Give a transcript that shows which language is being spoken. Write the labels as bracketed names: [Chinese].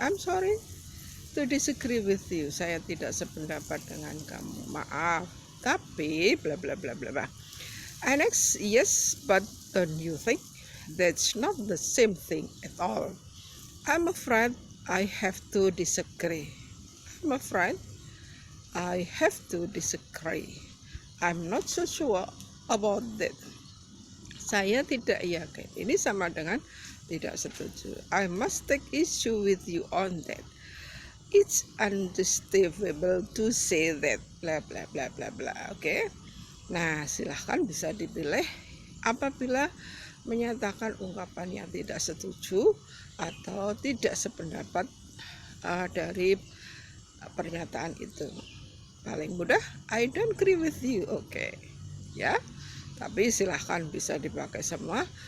[English] I'm sorry to disagree with you. [Indonesian] Saya tidak sependapat dengan kamu. Maaf, tapi bla bla bla bla bla. [English] And next, yes, but don't you think that's not the same thing at all? I'm afraid I have to disagree. I'm afraid I have to disagree. I'm not so sure about that. [Indonesian] Saya tidak yakin. Ini sama dengan tidak setuju. [English] I must take issue with you on that. It's understandable to say that bla bla bla bla bla. Oke. [Indonesian] Nah, silahkan bisa dipilih apabila menyatakan ungkapan yang tidak setuju atau tidak sependapat dari pernyataan itu. Paling mudah, [English] I don't agree with you. [Indonesian] Oke. Ya. Tapi silahkan bisa dipakai semua.